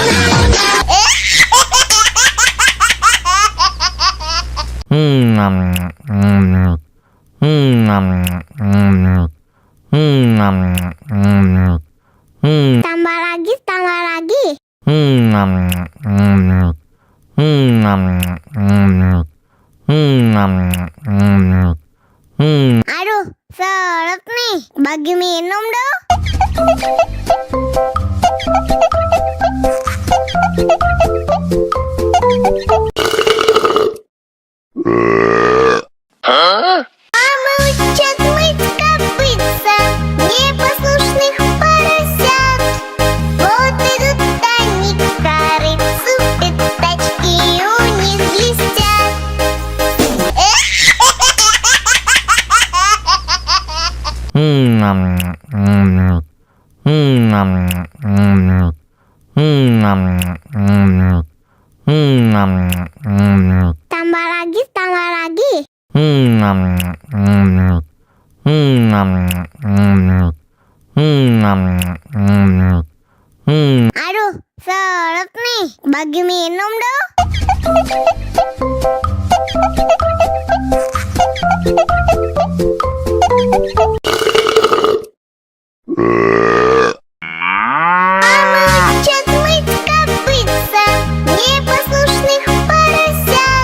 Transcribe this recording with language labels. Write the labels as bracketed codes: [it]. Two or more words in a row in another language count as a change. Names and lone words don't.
[id] Tambah lagi. Aduh, seret nih. Bagi minum dong. [ru] Обучать мыть копытца непослушных поросят. Вот идут они к корыцу, пятачки у них блестят. [id] Tambah lagi. Aduh, seret nih. Bagi minum dong. [ru] Обучать мыть копытца непослушных поросят.